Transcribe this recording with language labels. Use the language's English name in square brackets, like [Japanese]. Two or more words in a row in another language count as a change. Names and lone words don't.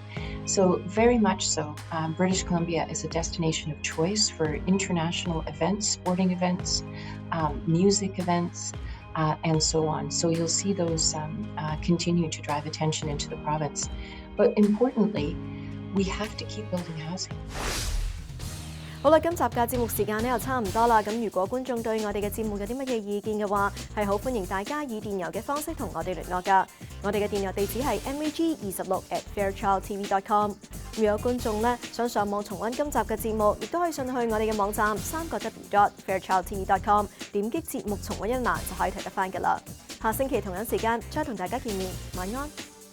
[English] So very much so, British Columbia is a destination of choice for international events, sporting events, music events, and so on. So you'll see those continue to drive attention into the province. But importantly, we have to keep building housing. [Cantonese] 好啦，今集嘅節目時間咧又差唔多啦。咁如果觀眾對我哋嘅節目有啲乜嘢意見嘅話，係好歡迎大家以電郵嘅方式同我哋聯絡㗎。我哋嘅電郵地址係 mag26@fairchildtv.com。如果觀眾咧想上網重溫今集嘅節目，亦都可以上去我哋嘅網站3w.fairchildtv.com， 點擊節目重溫一欄就可以睇得返㗎啦。下星期同樣時間再同大家見面，晚安。